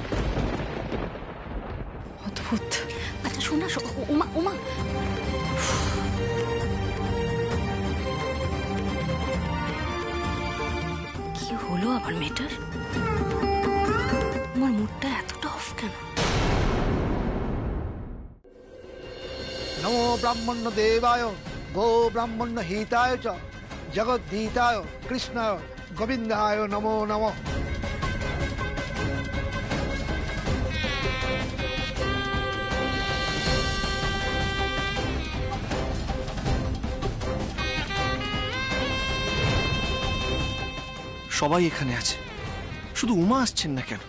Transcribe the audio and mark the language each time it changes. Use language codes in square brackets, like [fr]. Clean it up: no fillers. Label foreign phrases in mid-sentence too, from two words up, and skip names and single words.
[bn] অদ্ভুত। আচ্ছা শোন না, ওমা ওমা, কি হলো আবার মেয়েটার? আমার মুডটা এতটা অফ কেন? [sa] नमो ब्राह्मण्य देवाय गो ब्राह्मण्य हिताय च जगद्धिताय कृष्णाय गोविंदाय नमो नमः। [bn] সবাই এখানে আছে, শুধু উমা আসছেন না কেন?